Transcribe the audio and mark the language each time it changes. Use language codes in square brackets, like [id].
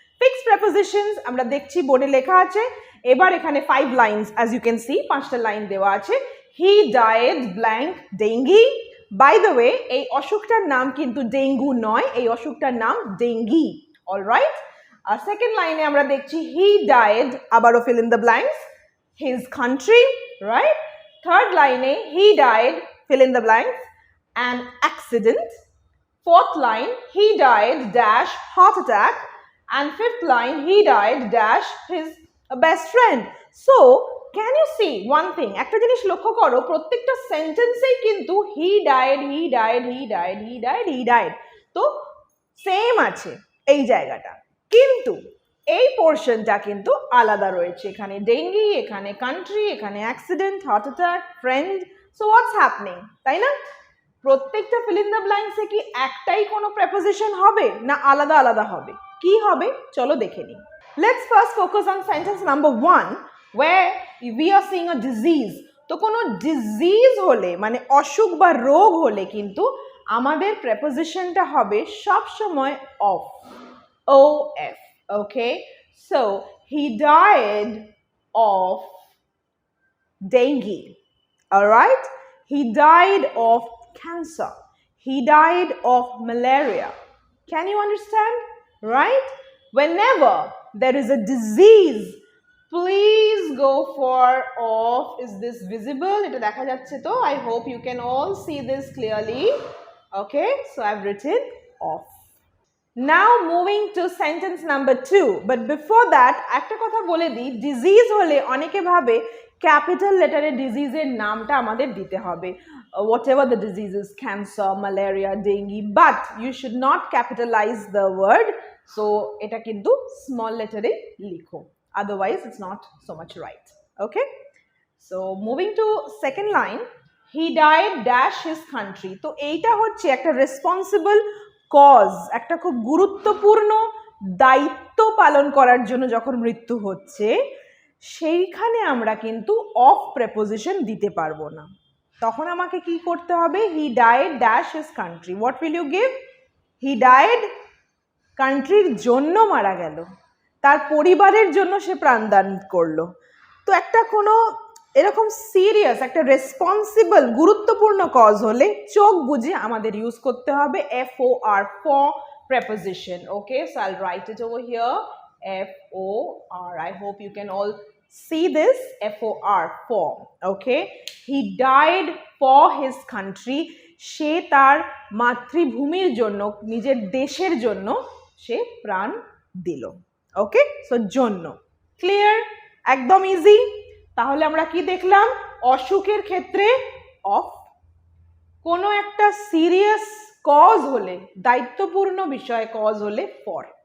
[bn] Fixed prepositions আমরা দেখছি, বোর্ডে লেখা আছে। এবার এখানে 5 lines, as you can see, 5টা লাইন দেওয়া আছে। He died blank dengue. By the way, এই অসুখটার নাম কিন্তু ডেঙ্গু নয়, এই অসুখটার নাম ডেঙ্গি। অলরাইট। আর সেকেন্ড লাইনে আমরা দেখছি হি ডায়েড, আবারও fill in the blanks, his country, right? [en] Third লাইনে he died, fill in the blanks, an accident. Fourth line, he died dash heart attack. And fifth line, he died dash his best friend. So, can you see one thing? একটা জিনিস লক্ষ্য করো, প্রত্যেকটা সেন্টেন্সেই কিন্তু he died, he died, he died, he died, he died. [bn] তো same আছে এই জায়গাটা, কিন্তু এই পোর্শনটা কিন্তু আলাদা রয়েছে। এখানে ডেঙ্গি, এখানে কান্ট্রি, এখানে accident, heart attack, friend. So what's happening, তাই না? প্রত্যেকটা ফিল ইন দ্য ব্ল্যাঙ্কসে কি একটাই কোনো প্রেপোজিশন হবে না আলাদা আলাদা হবে? [en] কি হবে চলো দেখে নিই। Let's first focus on sentence number 1 where we are seeing a disease. [bn] তো কোনো ডিজিজ হলে, মানে অসুখ বা রোগ হলে কিন্তু আমাদের প্রেপোজিশনটা হবে সব সময় of, of. [en] Okay, so he died of dengue. All right, he died of cancer, he died of malaria. Can you understand? Right? Whenever there is a disease, please go for of. Is this visible? Eta dekha jacche to? I hope you can all see this clearly. Okay, so I've written of. Now moving to sentence number 2, but before that একটা কথা বলে দিই, disease হলে অনেকে ভাবে capital লেটারে ডিজিজের নামটা আমাদের দিতে হবে, whatever the diseases, cancer, malaria, dengue, but you should not capitalize the word, so এটা কিন্তু small লেটারে লিখো, otherwise it's not so much right. Okay, so moving to second line, he died dash his country. [bn] তো এইটা হচ্ছে একটা responsible cause, একটা খুব গুরুত্বপূর্ণ দায়িত্ব পালন করার জন্য যখন মৃত্যু হচ্ছে, সেইখানে আমরা কিন্তু অফ প্রেপোজিশন দিতে পারবো না। তখন আমাকে কি করতে হবে? He died dash his country. What will you give? He died, কান্ট্রির জন্য মারা গেল, তার পরিবারের জন্য সে প্রাণদান করলো। তো একটা কোনো এরকম সিরিয়াস, একটা রেসপন্সিবল, গুরুত্বপূর্ণ কজ হলে চোখ বুঝে আমাদের ইউজ করতে হবে FOR, for preposition. [en] Okay, so I'll write it over here, FOR. I hope you can all see this, FOR, for. Okay, he died for his country. [bn] সে তার মাতৃভূমির জন্য, নিজের দেশের জন্য সে প্রাণ দিল। ওকে, সো জন্য। ক্লিয়ার? একদম ইজি। তাহলে আমরা কি দেখলাম? অসুখের ক্ষেত্রে অফ, কোনো একটা সিরিয়াস কজ হলে, দায়িত্বপূর্ণ বিষয় কজ হলে ফর।